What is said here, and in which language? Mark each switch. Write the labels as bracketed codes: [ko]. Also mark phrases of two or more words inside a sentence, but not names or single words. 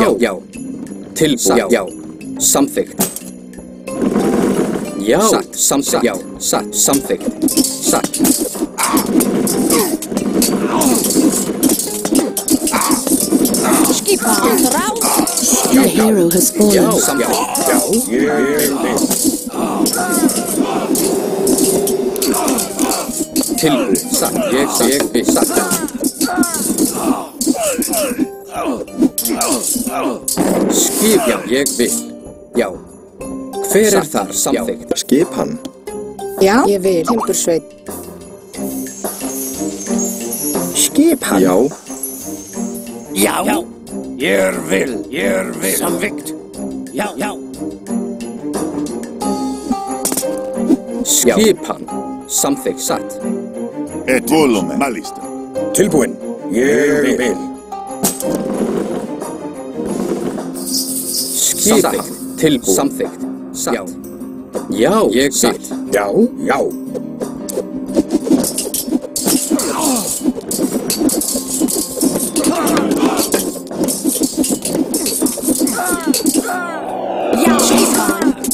[is] Tilbúin. Já. Samþykkt. Já. Samþykkt. Já. Samþykkt. Satt. Skipan. Raus. [en] A hero has [is] Já. [en] fallen. [is] Samþykkt. Já. Ég vil. Tilbúin. Satt. Ég vil. Satt. Skip. Já. Ég vil. Já. Hver þar? Samþykkt. Skipan. Já. Ég vil. Timbursveit. Skipan. Já. Já. Ég vil. Samþykkt. Já. Skipan. Samþykkt. Satt. [el] Έτοιμοι. Μάλιστα. [is] Tilbúin. Ég vil. Samþykkt. Tilbúin. Samþykkt. Satt. Já. Ég vil. Já. Já. Skipan.